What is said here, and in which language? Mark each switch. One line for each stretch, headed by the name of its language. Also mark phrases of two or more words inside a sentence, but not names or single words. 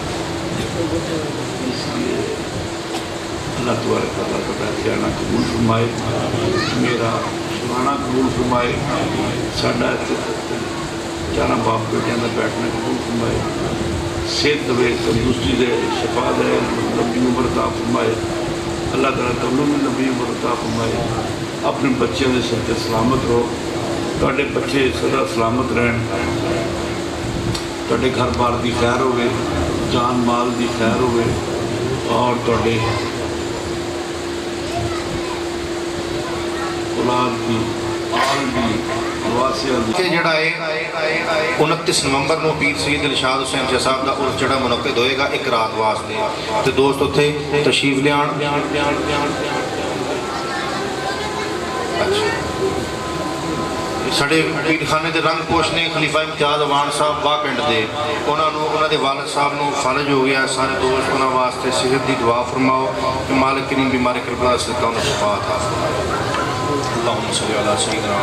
Urdu: اس لیے اللہ تبارک تعالیٰ کا کہنا قبول فرمائے، میرا سنانا قبول فرمائے، ساڈا چارہ باپ بیٹیاں کا بیٹھنا قبول فرمائے، صحت دے، تندرستی دے، شفا دے، لمبی عمر عطا فرمائے۔ اللہ تعالیٰ تمہیں بھی لمبی عمر عطا فرمائے۔
Punjabi: اپنے بچوں کے سر تے سلامت رہو، تواڈے بچے سدا سلامت رہن، تواڈے گھر بار دی خیر ہوئے، جان مال دی خیر ہوئے، اور تواڈے اولاد دی آل دی واسعہ دی کہ جڑا ہے 29 نومبر نو پیر سید ارشاد حسین شاہ صاحب دا عرس جڑا منعقد ہوئے گا ایک رات واسطے، تے دوست اتھے تشریف لے آن۔ اچھا ساڈے پیر خانے دے رنگ پوش نے خلیفہ امتیاز اوان صاحب واہ پنڈ دے، انہاں دے والد صاحب نو فالج ہو گیا، سارے دوست انہاں واسطے صحت دی دعا فرماؤ کہ مالک کریم بیماری کربلا سے انہاں شفا عطا فرمائے۔
Arabic: اللہم صلی علی سیدنا